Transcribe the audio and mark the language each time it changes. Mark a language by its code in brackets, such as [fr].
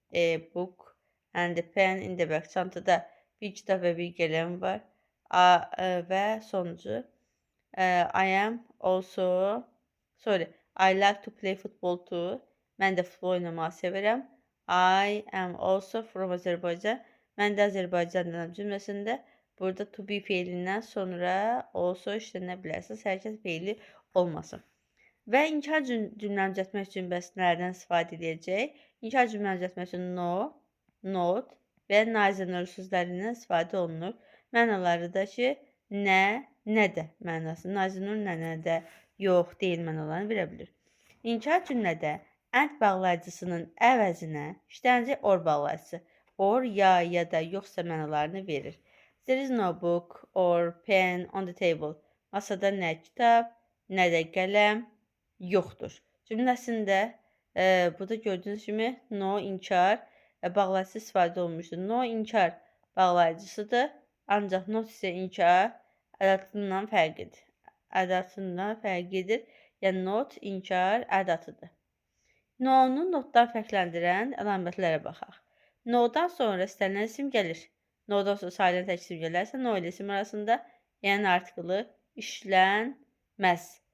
[en] A book and a pen in the back. [az] Çantada bir kitab və bir qələm var. Və sonuncu. [en] I am also... I like to play football too. [az] Mən də futbol oynamağı sevirəm. [en] I am also from Azərbaycan. [az] Mən də Azərbaycandanam cümləsində burada to be feilindən sonra also işlənə bilərsiniz. Hərəkət feili olmasın. Və inkar cümləni düzəltmək üçün bəs nələrdən istifadə edəcək? İnkar cümləni düzəltmək üçün no, not və neither sözlərindən istifadə olunur. Mənaları da ki, nə, nə də mənası. Neither, nə də, yox, deyil mənalarını verə bilir. İnkar cümlədə and bağlayıcısının əvəzinə işlənəcək or bağlayıcısı. Or, ya da yoxsa mənalarını verir. [en] There is no book or pen on the table. [az] Masada nə kitab, nə də qələm yoxdur. Cümləsində burada gördüyünüz kimi no inkar bağlayıcısı istifadə olmuşdur. No inkar bağlayıcısıdır. Ancaq not isə inkar ədatından fərqlidir. Ədatından fərqlidir. Yəni not inkar ədatıdır. No-nu notdan fərqləndirən əlamətlərə baxaq. No-dan sonra istənilən isim gəlir. No-dan sonra sayılan tək isim gələrsə, no ilə isim arasında yəni artikılı işlənməz.